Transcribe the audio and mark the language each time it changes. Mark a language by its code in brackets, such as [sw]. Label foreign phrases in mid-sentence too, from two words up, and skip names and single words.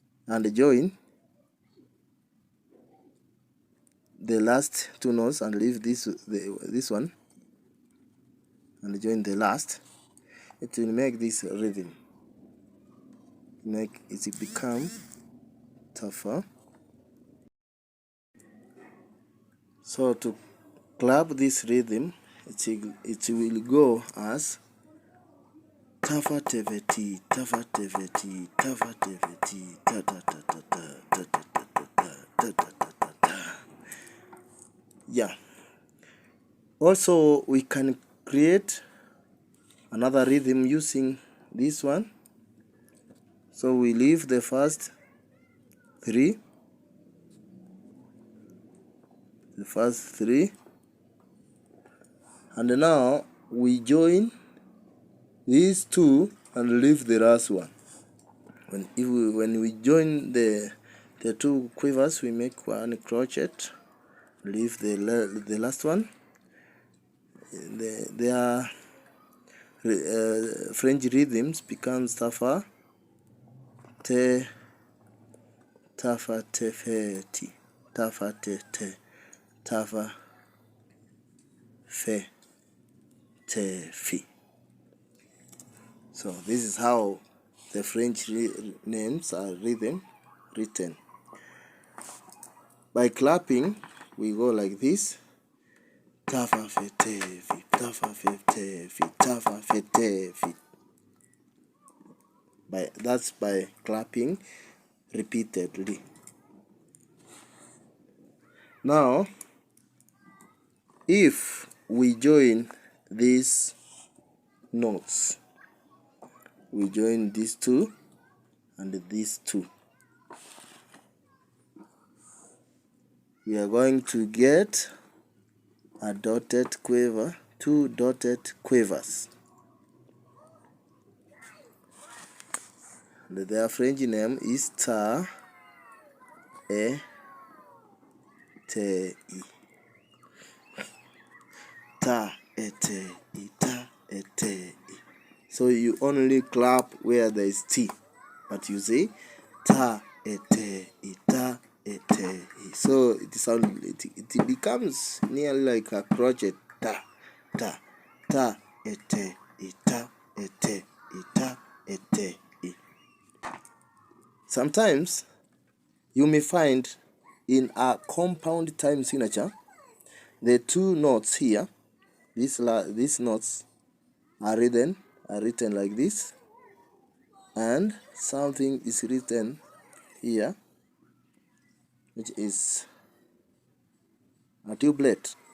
[en] and join the last two notes and leave this one and join the last. It will make this rhythm. Make it become tougher. So to clap this rhythm, it will go as tafa teveti, tafa teveti, tafa teveti, ta ta ta ta ta ta ta ta ta ta ta ta. Yeah. Also, we can create another rhythm using this one. So we leave the first three, and now we join these two and leave the last one. When we join the two quavers, we make one crochet, leave the last one. Their French rhythms becomes tafa te, tafa tefeti, tafa te te, tafa fe te fi. So this is how the French names are written. By clapping, we go like this. Tafa fe te fi, tafa fe te fi, tafa fe te fi. That's by clapping repeatedly. Now, if we join these notes, we join these two and these two, we are going to get a dotted quiver, two dotted quavers. And their French name is ta, e, te, i. Ta, e, te, i, ta, e, te, i. So you only clap where there is T, but you say ta, e, te, i, ta, e, te, i. So it becomes nearly like a crochet. Ta, ta, ta, e, te, i, ta, e, te, i, ta, e, te, i. Sometimes you may find in a compound time signature, the two notes here, these notes are written like this, and something is written here, which is a tuplet.